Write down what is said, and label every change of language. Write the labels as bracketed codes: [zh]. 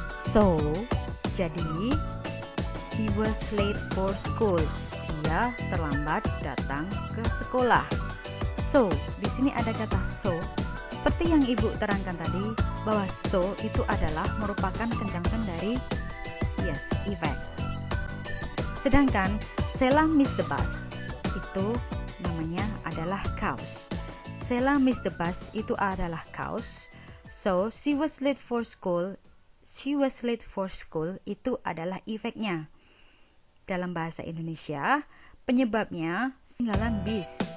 [en] So, [id] jadi [en] she was late for school. [id] Dia terlambat datang ke sekolah. So, di sini ada kata so. Seperti yang Ibu terangkan tadi, bahwa so itu adalah merupakan conjunction dari yes, effect. Sedangkan [en] Sheila missed the bus [id] itu namanya adalah cause. [en] Sheila missed the bus [id] itu adalah cause. [en] So, she was late for school. She was late for school [id] itu adalah efeknya. Dalam bahasa Indonesia, penyebabnya ketinggalan bis.